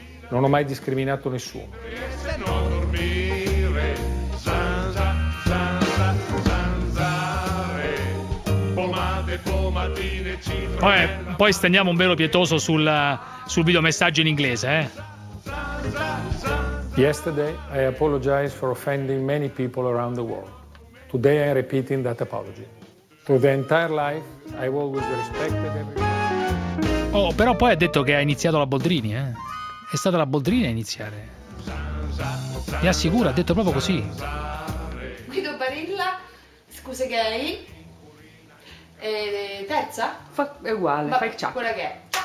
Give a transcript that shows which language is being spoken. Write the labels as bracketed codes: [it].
[it] Non ho mai discriminato nessuno. Poi stendiamo un velo pietoso sul videomessaggio in inglese, eh? [en] Yesterday I apologize for offending many people around the world. Today I'm repeating that apology. Through the entire life I always respected everybody. [it] Oh, però poi ha detto che ha iniziato la Boldrini, eh? È stata la Boldrini a iniziare. Mi assicura, ha detto proprio così. Guido Barilla, scuse gay. E terza? È uguale, vabbè, fai il ciak. Quella che è.